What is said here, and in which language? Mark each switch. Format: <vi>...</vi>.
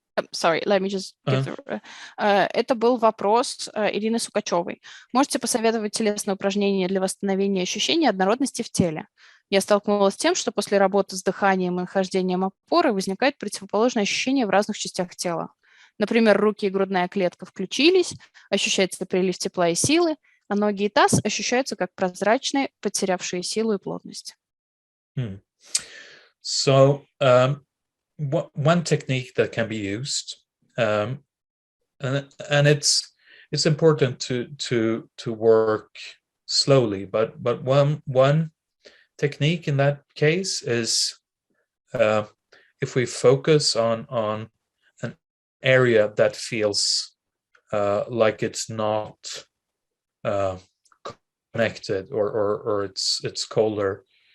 <en>Sorry, let me just give</en> <ru>это был вопрос Ирины Сукачевой. Можете посоветовать телесное упражнение для восстановления ощущения однородности в теле? Я столкнулась с тем, что после работы с дыханием и нахождением опоры возникает противоположное ощущение в разных частях тела. Например, руки и грудная клетка включились, ощущается прилив тепла и силы, а ноги и таз ощущаются как прозрачные, потерявшие силу и плотность.</ru> <en>So one technique that can be used, and it's important to work slowly, but one technique in that case is if we focus on an area that feels like it's not connected or it's colder.</en>